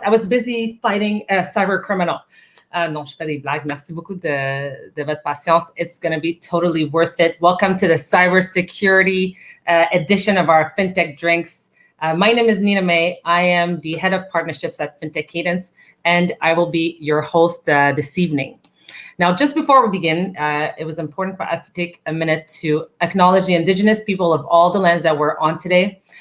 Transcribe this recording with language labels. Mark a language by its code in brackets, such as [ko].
[en] I was busy fighting a cyber criminal. [fr] Non, je fais des blagues. Merci beaucoup de votre patience. [en] It's going to be totally worth it. Welcome to the Cybersecurity edition of our Fintech Drinks. My name is Nina May. I am the head of partnerships at Fintech Cadence, and I will be your host this evening. Now, just before we begin, it was important for us to take a minute to acknowledge the Indigenous people of all the lands that we're on today.